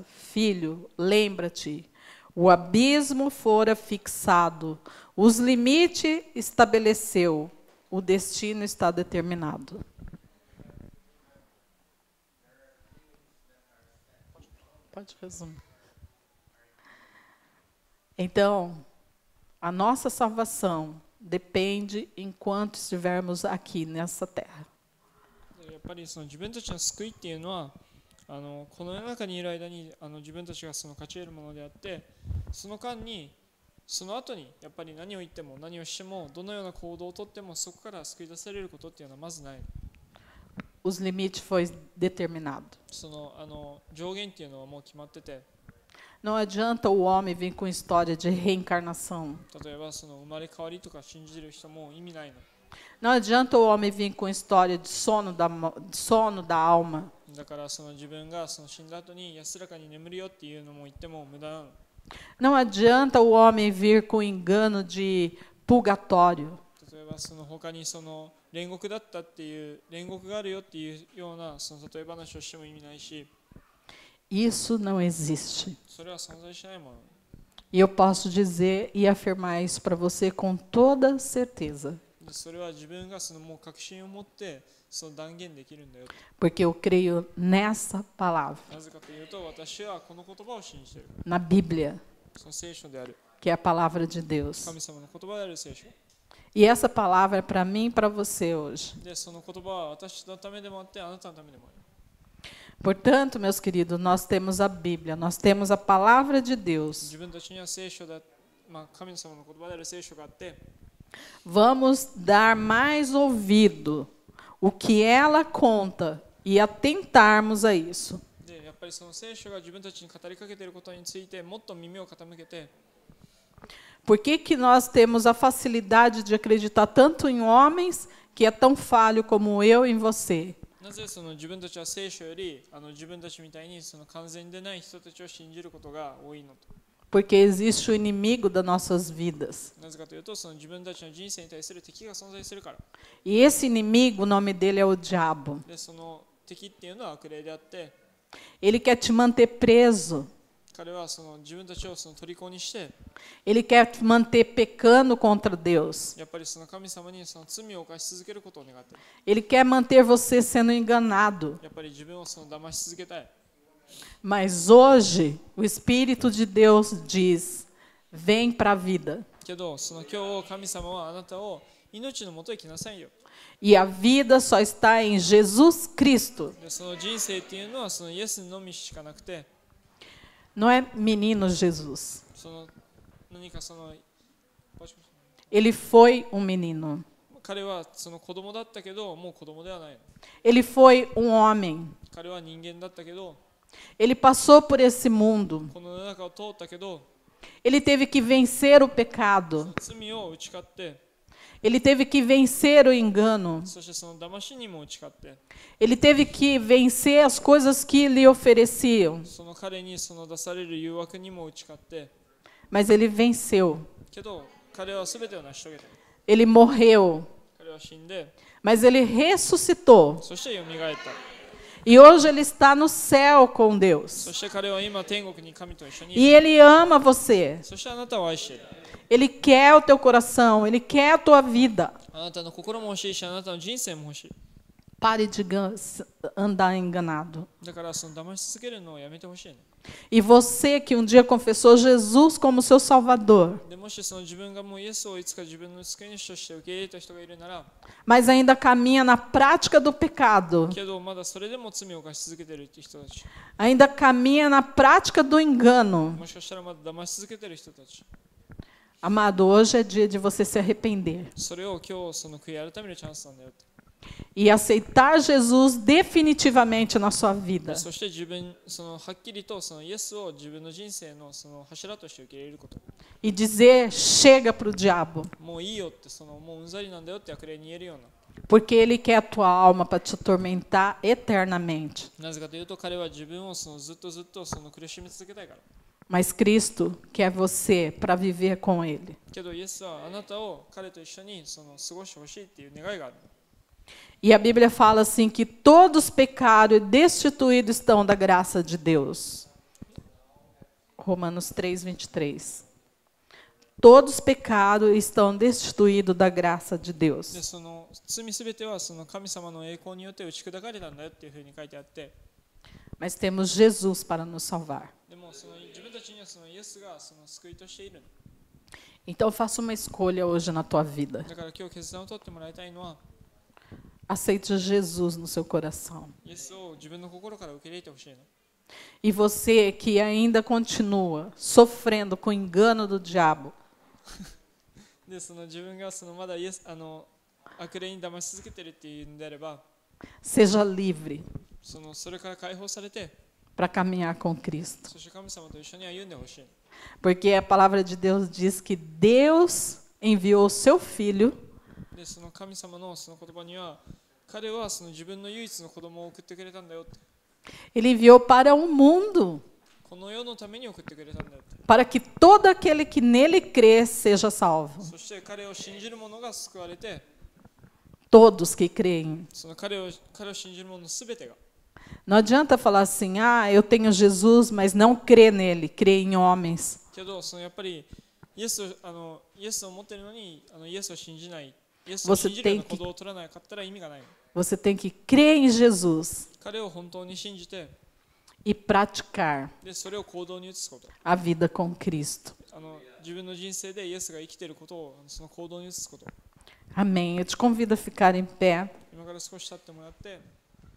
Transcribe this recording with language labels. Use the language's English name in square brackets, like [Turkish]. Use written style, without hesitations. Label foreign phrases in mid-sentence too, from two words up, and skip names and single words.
[Portuguese] Filho, lembra-te, o abismo fora fixado, os limites estabeleceu, o destino está determinado. Pode resumir. Então, a nossa salvação depende enquanto estivermos aqui nessa terra. [Japanese] やっぱりその自分たちの救いっていうのはこの世の中にいる間に自分たちがその勝ち得るものであって、その間にその後にやっぱり何を言っても何をしてもどのような行動をとってもそこから救い出されることっていうのはまずない。 [Portuguese] Os limites foi determinado. [Japanese] その上限っていうのはもう決まってて、 [Portuguese] Não adianta o homem vir com história de reencarnação. [Japanese] 例えばその生まれ変わりとか信じる人も意味ないの。 [Portuguese] Não adianta o homem vir com história de sono da alma. [Japanese] だからその自分がその死んだ後に安らかに眠るよっていうのも言っても無駄なの。 [Portuguese] Não adianta o homem vir com engano de purgatório. [Japanese] 例えばその他にその煉獄だったっていう煉獄があるよっていうようなその例え話をしても意味ないし、 [Portuguese] Isso não existe. [Japanese] それは存在しないもの。 [Portuguese] E eu posso dizer e afirmar isso para você com toda certeza. [Japanese] でそれは自分がそのもう確信を持ってその断言できるんだよ。 [Portuguese] Porque eu creio nessa palavra, [Japanese] なぜかというと私はこの言葉を信じている。 [Portuguese] na Bíblia, [Japanese] その聖書である。 [Portuguese] que é a palavra de Deus. [Japanese] 神様の言葉である聖書。 [Portuguese] E essa palavra é para mim e para você hoje. [Japanese] でその言葉は私のためでもあってあなたのためでもある。 [Portuguese] Portanto, meus queridos, nós temos a Bíblia, nós temos a palavra de Deus. [Japanese] 自分たちには聖書だ、神様の言葉である聖書があって、 [Portuguese] Vamos dar mais ouvido o que ela conta e atentarmos a isso. [Japanese] でやっぱりその聖書が自分たちに語りかけていることについてもっと耳を傾けて、 [Portuguese] Por que que nós temos a facilidade de acreditar tanto em homens que é tão falho como eu em você? [Japanese] なぜその自分たちは聖書より自分たちみたいにその完全でない人たちを信じることが多いのと。 [Portuguese] Porque existe o inimigo das nossas vidas. [Japanese] なぜかというとその自分たちの人生に対する敵が存在するから。 [Portuguese] E esse inimigo, o nome dele é o diabo. [Japanese] でその敵っていうのは悪霊であって、 [Portuguese] Ele quer te manter preso. [Japanese] 彼はその自分たちをその虜にして、 [Portuguese] Ele quer te manter pecando contra Deus. [Japanese] やっぱりその神様にその罪を犯し続けることを願っている。 [Portuguese] Ele quer manter você sendo enganado. [Japanese] やっぱり自分をその騙し続けたい。 [Portuguese] Mas hoje, o Espírito de Deus diz: vem para a vida. [Japanese] けどその今日神様はあなたを命のもとへ来なさいよ。 [Portuguese] E a vida só está em Jesus Cristo. [Japanese] でその人生っていうのはそのイエスのみしかなくて、 [Portuguese] Não é menino Jesus. [Japanese] その何かその [Portuguese] Ele foi um menino. [Japanese] 彼はその子供だったけどもう子供ではないの。 [Portuguese] Ele foi um homem. [Japanese] 彼は人間だったけど [Portuguese] Ele passou por esse mundo. [Japanese] この世の中を通ったけど [Portuguese] Ele teve que vencer o pecado. [Japanese] 罪を打ち勝って、 [Portuguese] Ele teve que vencer o engano. [Japanese] そしてその騙しにも打ち勝って、 [Portuguese] Ele teve que vencer as coisas que lhe ofereciam. [Japanese] その彼にその出される誘惑にも打ち勝って、 [Portuguese] Mas ele venceu. [Japanese] けど彼は全てを成し遂げた。 [Portuguese] Ele morreu. [Japanese] 彼は死んで、 [Portuguese] Mas ele ressuscitou. [Japanese] そして蘇った。 [Portuguese] E hoje ele está no céu com [Japanese] そ [Portuguese] Deus. [Japanese] して彼は今天国に神と一緒にい [Portuguese] E [Japanese] る。 [Portuguese] ele ama você. [Japanese] そしてあなたを愛している。 [Portuguese] Ele quer o teu coração. Ele quer a tua vida. [Japanese] あなたの心も欲しいし、あなたの人生も欲しい。 [Portuguese] Pare de andar enganado. [Japanese] だからその騙し続けるのをやめてほしいの。 [Portuguese] E você que um dia confessou Jesus como seu Salvador, [Japanese] でもしその自分がもうイエスをいつか自分の救い主として受け入れた人がいるなら、 [Portuguese] mas ainda caminha na prática do pecado, [Japanese] けどまだそれでも罪を犯し続けてるっていう人たち、 [Portuguese] ainda caminha na prática do engano. [Japanese] もしかしたらまだ騙し続けてる人たち、 [Portuguese] Amado, hoje é dia de você se arrepender [Japanese] それを今日その悔い改めるチャンスなんだよって。 [Portuguese] e aceitar Jesus definitivamente na sua vida. [Japanese] そして自分そのはっきりとそのイエスを自分の人生のその柱として受け入れること。 [Portuguese] E dizer chega para o diabo, [Japanese] もういいよってそのもううんざりなんだよって悪霊に言えるような。 [Portuguese] porque ele quer a tua alma para te atormentar eternamente. [Japanese] なぜかというと彼は自分をそのずっとその苦しみ続けたいから。 [Portuguese] Mas Cristo quer você para viver com ele. [Japanese] けどイエスはあなたを彼と一緒にその過ごしてほしいっていう願いがある。 [Portuguese] E a Bíblia fala assim que todos pecaram e destituídos estão da graça de Deus. Romanos 3:23. Todos pecaram e estão destituídos da graça de [Japanese] で [Portuguese] Deus. [Japanese] その罪すべてはその神様の栄光によって打ち砕かれたんだよっていうふうに書いてあって、 [Portuguese] Mas temos Jesus para nos salvar. [Japanese] でもその自分たちにはそのイエスがその救いとしているの。 [Portuguese] Então faça uma escolha hoje na tua vida. [Japanese] だから今日決断を取ってもらいたいのは、 [Portuguese] Aceite Jesus no seu coração. [Japanese] イエスを自分の心から受け入れてほしいの。 [Portuguese] E você que ainda continua sofrendo com o engano do diabo, [Japanese] でその自分がそのまだイエス悪霊に騙し続けてるっていうんであれば、 [Portuguese] seja livre [Japanese] それから解放されて、 [Portuguese] para caminhar com Cristo. [Japanese] そして神様と一緒に歩んでほしい。 [Portuguese] Porque a palavra de Deus diz que Deus enviou o seu Filho [Japanese] でその神様のその言葉には、彼はその自分の唯一の子供を送ってくれたんだよって。 [Portuguese] Ele enviou para o mundo, [Japanese] この世のために送ってくれたんだよって。 [Portuguese] para que todo aquele que nele crê seja salvo. [Japanese] そして彼を信じる者が救われて、 [Portuguese] Todos que creem. [Japanese] その彼を信じる者すべてが。 [Portuguese] Não adianta falar assim, eu tenho Jesus, mas não crê nele, crê em homens. [Japanese] けどそのやっぱりイエスを持っているのにイエスを信じない、イエスを信じるような行動を取らなかったら意味がない。 [Portuguese] Você tem que crer em Jesus [Japanese] 彼を本当に信じて、 [Portuguese] e praticar [Japanese] でそれを行動に移すこと。 [Portuguese] a vida com Cristo. [Japanese] 自分の人生でイエスが生きていることをその行動に移すこと。 [Portuguese] Amém. Eu te convido a ficar em pé. [Japanese] 今から少し経ってもらって。